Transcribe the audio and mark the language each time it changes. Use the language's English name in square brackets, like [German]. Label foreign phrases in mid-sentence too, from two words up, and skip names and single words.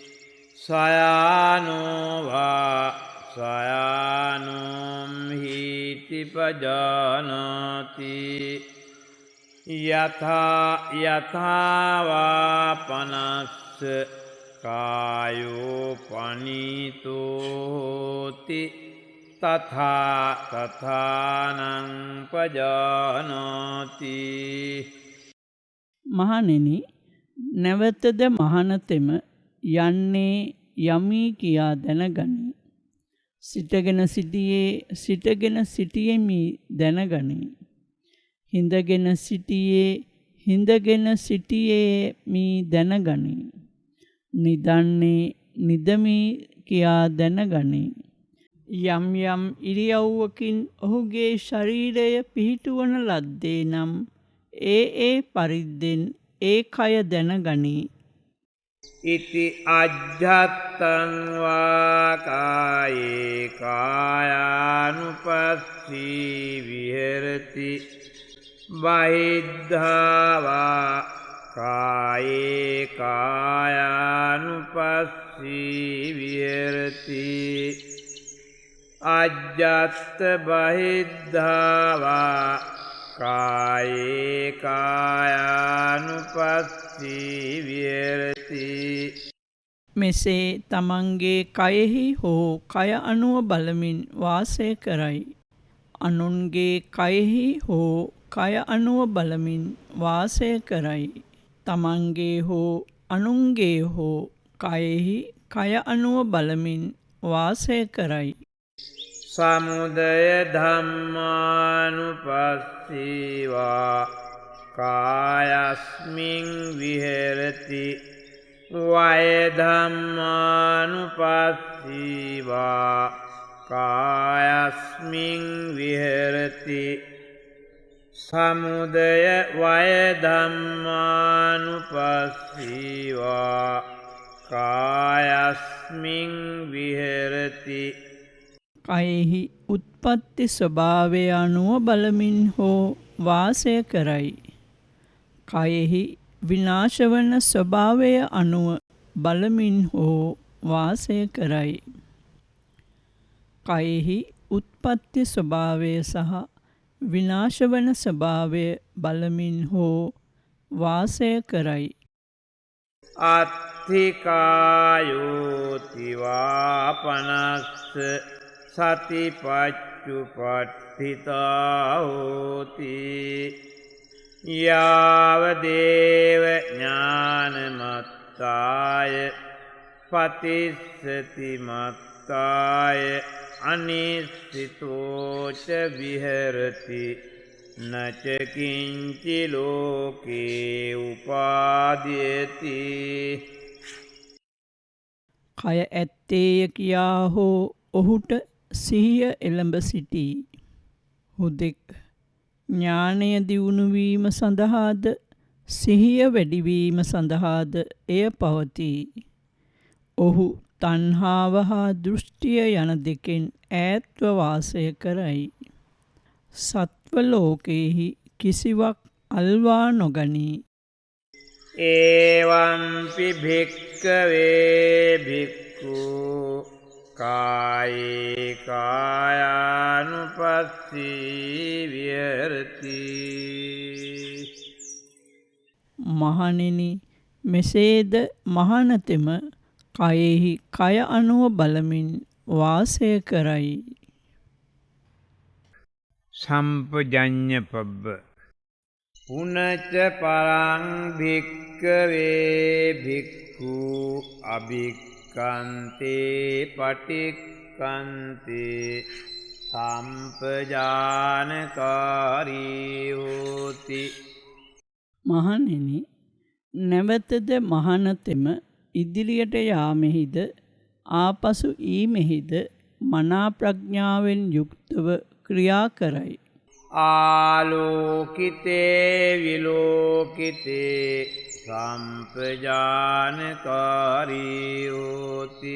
[Pali] සයානෝ වා සයානෝම් හීති පජානාති යථාවා පනස්ස කායෝ පනීතෝති තථා තථානං පජානාති. [Sinhala] මහණෙනි, නැවතද මහණතෙම යන්නේ යමී කියා දැනගනි. සිටගෙන සිටියෙමි දැනගනි. හිඳගෙන සිටියේමි දැනගනි. නිදන්නේ නිදමි කියා දැනගනි. යම් යම් ඉරියව්වකින් ඔහුගේ ශරීරය පිහිටුවන ලද්දේ නම් ඒ පරිද්දෙන් ඒ කය දැනගනි. [Pali] ඉති අජ්ජත්තං වා කායේ කායානුපස්සී විහෙරති බහිද්ධා වා කායේ කායානුපස්සී විහෙරති අජ්ජත්ත බහිද්ධා වා කායේ කායානුපස්සී විහෙරති. [Sinhala] මෙසේ තමන්ගේ කයෙහි හෝ කය අනුව බලමින් වාසය කරයි. අනුන්ගේ කයෙහි හෝ කය අනුව බලමින් වාසය කරයි. තමන්ගේ හෝ අනුන්ගේ හෝ කයෙහි කය අනුව බලමින් වාසය කරයි. [Pali] සමුදය ධම්මානුපස්සීවා කායස්මින් විහෙරති වය ධම්මානුපස්සීවා කායස්මින් විහෙරති සමුදය වය ධම්මානුපස්සීවා කායස්මින් විහෙරති. [Sinhala] කයෙහි උත්පත්ති ස්වභාවය අනුව බලමින් හෝ වාසය කරයි. කයෙහි විනාශවන ස්වභාවය අනුව බලමින් හෝ වාසය කරයි. කයෙහි උත්පත්ති ස්වභාවය සහ විනාශවන ස්වභාවය බලමින් හෝ වාසය කරයි. [Pali] අත්ථිකායෝතිවා පනස්ස සතිපච්චුපට්ඨිතා හෝති යාවදේව ඥානමත්තාය පතිස්සති මත්තාය අනිස්සිතෝච විහෙරති නච කිංචි ලෝකේ උපාදීයති. [Sinhala] කය ඇත්තේය කියා හෝ ඔහුට සිහිය එළඹ සිටී. හුදෙක් ඥානය දියුණුවීම සඳහාද සිහිය වැඩිවීම සඳහාද එය පවතී. ඔහු තණ්හාව හා දෘෂ්ටිය යන දෙකෙන් ඈත්ව වාසය කරයි. සත්ව ලෝකයෙහි කිසිවක් අල්වා නොගනී. [Pali] ඒවම්පි භික්ඛවේ භික්ඛු කායේ කායානුපස්සී විහෙරති. [Sinhala] මහණෙනි, මෙසේද මහණතෙම කයෙහි කය අනුව බලමින් වාසය කරයි. [Pali] සම්පජඤ්ඤ පබ්බ පුනච්ච පරං භික්ඛවේ භික්ඛු අභික්ඛන්තේ පටික්ඛන්තේ සම්පජානකාරී හෝති. [Sinhala] මහණෙනි, නැවතද මහණතෙම ඉදිරියට යාමෙහිද ආපසු ඊමෙහිද මනා ප්‍රඥාවෙන් යුක්තව ක්‍රියා කරයි. [Pali] ආලෝකිතේ විලෝකිතේ සම්පජානකාරී හෝති.